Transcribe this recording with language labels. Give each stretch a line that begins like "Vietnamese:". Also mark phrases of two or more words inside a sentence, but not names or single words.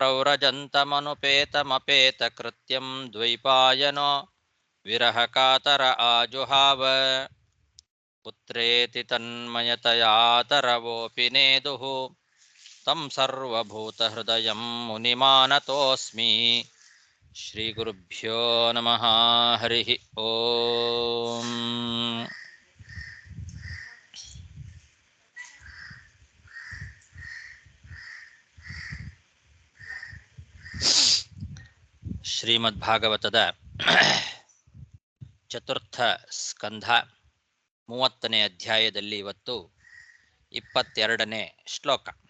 Sanskrit: ಪ್ರವ್ರಜन्तಮನುಪೇತಮಪೇತಕೃತ್ಯಂ ದ್ವೈಪಾಯನೋ ವಿರಹಕಾತರ ಆಜುಹಾವ ಪುತ್ರೇತಿ ತನ್ಮಯತಯಾ ತರವೋಪಿ ನೇದುಃ तं ಸರ್ವಭೂತಹೃದಯಂ ಮುನಿಮಾನತೋಸ್ಮಿ ಶ್ರೀಗುರುಭ್ಯೋ ನಮಃ ಹರಿ ಓಂ.
Kannada: ಶ್ರೀಮದ್ಭಾಗವತದ ಚತುರ್ಥ ಸ್ಕಂಧ 30ನೇ ಅಧ್ಯಾಯದಲ್ಲಿ ಇವತ್ತು 22ನೇ ಶ್ಲೋಕ.